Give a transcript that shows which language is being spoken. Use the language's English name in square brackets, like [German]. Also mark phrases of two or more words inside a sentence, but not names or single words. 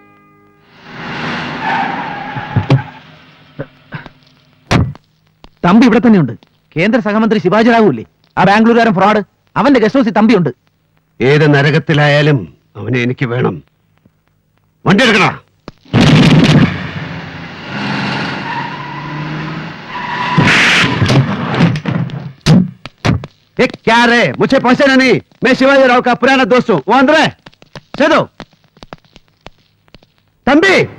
[Malayalam] തമ്പി ഇവിടെ തന്നെയുണ്ട്. കേന്ദ്ര സഹമന്ത്രി ശിവാജി റാവുല്ലേ, ആ ബാംഗ്ലൂരുകാരൻ ഫ്രോഡ്, അവന്റെ [English] guest house [Malayalam] തമ്പിയുണ്ട്. ഏത് നരകത്തിലായാലും അവനെ എനിക്ക് വേണം. വണ്ടി എടുക്കണ. [Hindi] क्या रे, मुझे पहचाना नहीं? मैं शिवाजी राव का पुराना दोस्त हूँ. वो अंदर है. चलो तंबी.